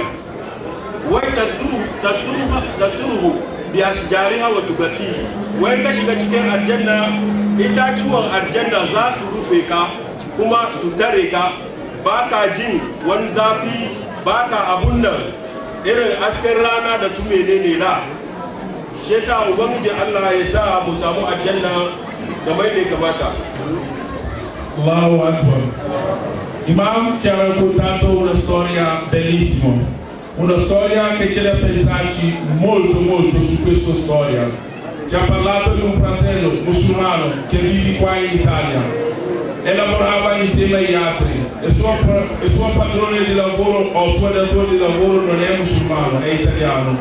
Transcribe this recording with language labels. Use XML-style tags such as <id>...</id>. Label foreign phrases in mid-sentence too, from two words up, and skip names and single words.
<ha>Wai</ha> <ar>تصدره بأشجارها وتغطي,</ar> <ha>wai ka shiga cikin aljanna itatuwan aljanna za su rufe ka kuma su tare ka, baka jin wani zafi, baka abun nan irin asken rana da su menene da. Shi yasa ubangiji Allah ya sa mu samu aljanna da mai da kamata.</ha> <ar>الله أكبر.</ar> <it>Imam ci ha raccontato una storia bellissima, una storia che ci deve pensarci molto su questa storia. Ci ha parlato di un fratello musulmano che vive qua in Italia e lavorava insieme agli altri. Il suo padrone di lavoro o il suo datore di lavoro non è musulmano, è italiano.</it>